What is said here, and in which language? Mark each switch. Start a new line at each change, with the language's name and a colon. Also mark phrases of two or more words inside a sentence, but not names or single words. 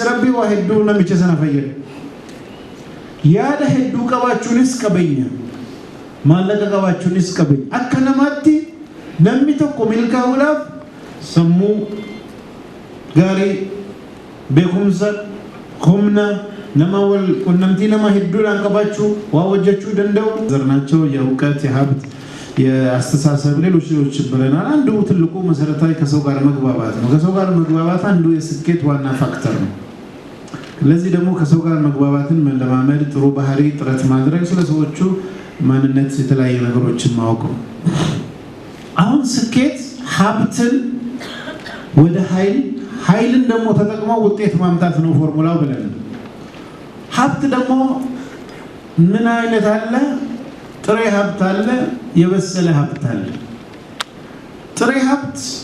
Oromo: rabbii waa hedduu namicha sana fayyada yaada hedduu qabaachuunis qabeenya maallaqa qabaachuunis qabeenya akka namaatti namni tokko milkaa'uudhaaf sammuu gaarii beekumsa humna nama wal qunnamtii nama hedduudhaan qabaachuu waa hojjechuu danda'u
Amharic: ዘርናቸው የእውቀት የሀብት የአስተሳሰብ ሌሎች ብለናል አንዱ ትልቁ መሰረታዊ ከሰው ጋር መግባባት ነው ከሰው ጋር መግባባት አንዱ የስኬት ዋና ፋክተር ነው ለዚህ ደግሞ ከሰው ጋር መግባባትን መለማመድ ጥሩ ባህሪ ጥረት ማድረግ ስለሰዎቹ ማንነት የተለያዩ ነገሮችን ማወቅ ነው አሁን ስኬት ሀብትን ወደ ኃይልን ደግሞ ተጠቅመው ውጤት ማምጣት ነው ፎርሙላው ብለን ሀብት ደግሞ ምን አይነት አለ ጥሬ ሀብት አለ የበሰለ ሀብት አለ ጥሬ ሀብት